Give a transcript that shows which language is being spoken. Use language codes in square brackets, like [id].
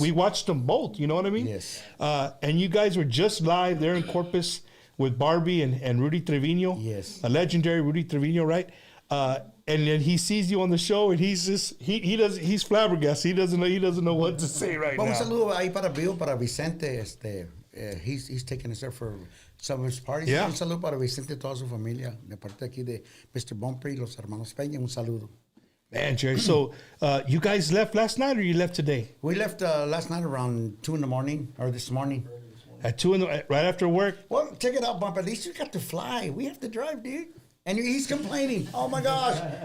[en] we watched them both, you know what I mean? Yes. And you guys were just live there in Corpus with Barbie and Rudy Trevino. Yes. A legendary Rudy Trevino, right? And then he sees you on the show, and he's just he's flabbergasted. He doesn't know what to say right Well, [es] un [en] now. [es] saludo ahí para Bill, para Vicente. [en] He's taking us there for some of his parties. Yeah. [es] Un saludo para Vicente y toda su familia. De parte aquí de Mr. Bumper y los Hermanos Peña. Un saludo. [en] Man, Jerry. So you guys left last night, or you left today? We left last night around 2 in the morning, or this morning. At 2 right after work. Well, check it out, Bumper. At least you got to fly. We have to drive, dude. And he's complaining. Oh my gosh.